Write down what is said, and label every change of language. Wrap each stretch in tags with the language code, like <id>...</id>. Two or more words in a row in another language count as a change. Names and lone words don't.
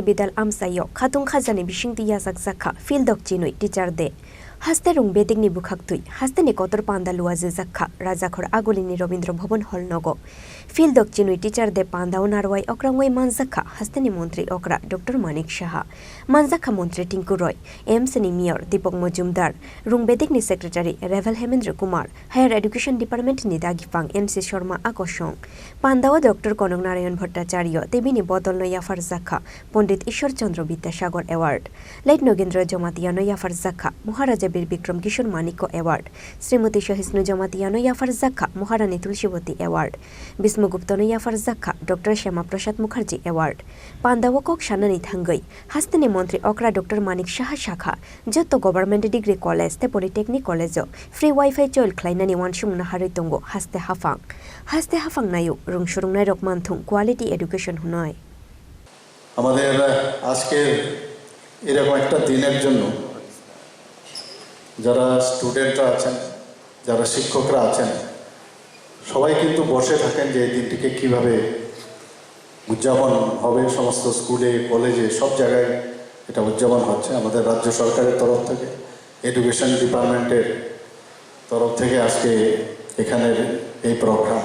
<trp>bidal amsayo khatung khajani bishing tiya zakha field of Chini teacher de haste rung bedik ni bukhak tui haste ni kotor panda luaje zakha Rwjaknai agolini Robindra Bhavan hall nogo field of Chini teacher de panda onarwai okrangwai manjakha haste ni mantri okra Dr.Manik Saha manjakha mantri Tinku Roy MC ni mayor Deepak Majumdar rung bedik ni secretary Revel Hemendra Kumar</trp> <en>higher education department</en> <trp>ni dagipang MC Sharma akosong panda o Dr. Konong Narayan Bhattacharya tebini bodol no yafar zakha Pandit Ishwar Chandra Vidyasagar award late Nogendra Jamatiano yafar zakha Maharaja Bir Bikram Kishore Maniko award Srimati Shahisnu Jamatiano yafar zakha Maharani Tulsivati award Bismuguptano yafar zakha Dr. Shama Prasad Mukherjee award panda o kok shanani thangai hasteni mantri okra Dr.Manik Saha shakha Jotto Government Degree College te Polytechnic College</trp> <en>free Wifi</en> <trp>choil khlainani wansung na haroi tongo haste hafang nayo rungshurung nai rok manthung</trp> <en>quality education</en> <trp>hunoi</trp> <bn>আমাদের আজকে এরকম একটা দিনের জন্য যারা স্টুডেন্টরা আছেন যারা শিক্ষকরা আছেন সবাই কিন্তু বসে থাকেন যে এই দিনটিকে কিভাবে উদযাপন হবে সমস্ত স্কুলে কলেজে সব জায়গায় এটা উদযাপন হচ্ছে আমাদের রাজ্য সরকারের তরফ থেকে</bn> <en>education department</en> <bn>তরফ থেকে আজকে এখানের এই প্রোগ্রাম</bn>